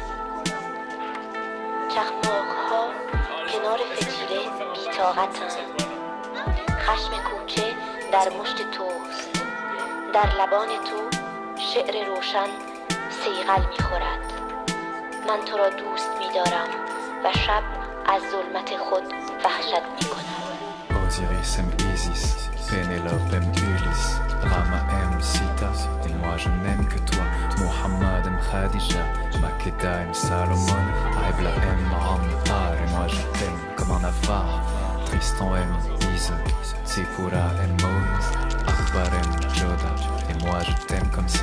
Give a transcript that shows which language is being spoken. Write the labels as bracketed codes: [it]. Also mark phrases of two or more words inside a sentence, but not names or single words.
[fa] چخماق ها کنار فتیله بی‌طاقتند. خشم کوچه در مشت توست. در لبان تو شعر روشن صیقل می‌خورد. من تو را دوست می‌دارم و شب از ظلمت خود وحشت می‌کند. [fr] Osiris aime Isis, Pénélope aime Ulysse, Rama aime Sita, et moi je n'aime que toi. Mohammed aime Khadija, Makeda aime Salomon, Aibla aime Amtar, et moi je t'aime comme un avare. Tristan aime Ise, Tsipura aime Moïse, Akbar aime Joda, et moi je t'aime comme ça.